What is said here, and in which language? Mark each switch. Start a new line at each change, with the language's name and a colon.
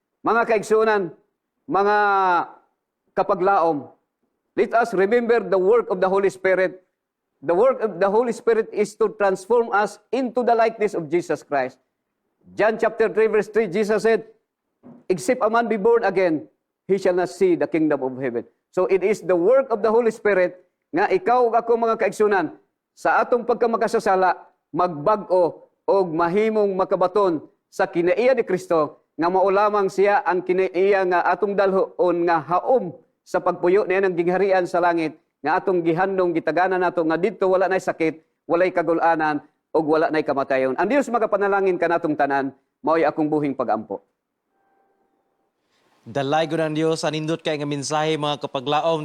English: Mga kaigsunan, mga kapaglaom, let us remember the work of the Holy Spirit. The work of the Holy Spirit is to transform us into the likeness of Jesus Christ. John chapter 3 verse 3, Jesus said, except a man be born again, he shall not see the kingdom of heaven.
Cebuano: So it is the work of the Holy Spirit nga ikaw ug ako mga kaigsunan sa atong pagkamakasasala magbag-o og mahimong makabaton sa kinaiya ni Kristo nga mao lamang siya ang kinaiya nga atong dalhon nga haom sa pagpuyo niya ng gingharian sa langit nga atong gihandong gitaganan nato nga didto wala nay sakit, walay kagul-anan ug wala nay kamatayon. Ang Dios magapanalangin kanatong tanan mao'y akong buhing pagampo. Dalay ko ng Diyos, anindot kay nga mensahe mga kapaglaom.